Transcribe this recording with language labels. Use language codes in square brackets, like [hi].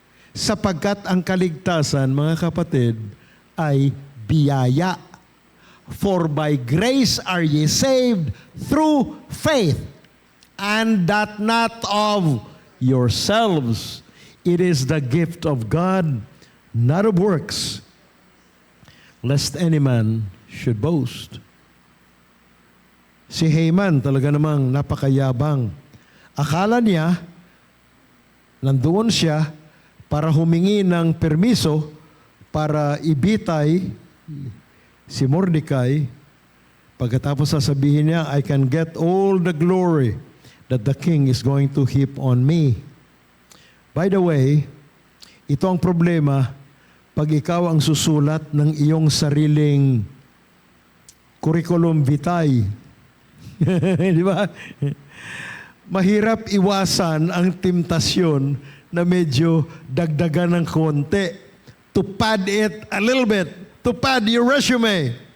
[tl] Sapagkat ang kaligtasan, mga kapatid, ay biyaya. [en] For by grace are ye saved through faith, and that not of yourselves. It is the gift of God, not of works, lest any man should boast. [tl] Si Haman talaga namang napakayabang. Akala niya, nandoon siya para humingi ng permiso para ibitay si Mordecai. Pagkatapos sasabihin niya, [en] I can get all the glory that the king is going to heap on me. By the way, [tl] ito ang problema pag ikaw ang susulat ng iyong sariling curriculum vitae. Di ba? Mahirap iwasan ang temptasyon na medyo dagdagan ng konti [en] to pad it a little bit, to pad your resume.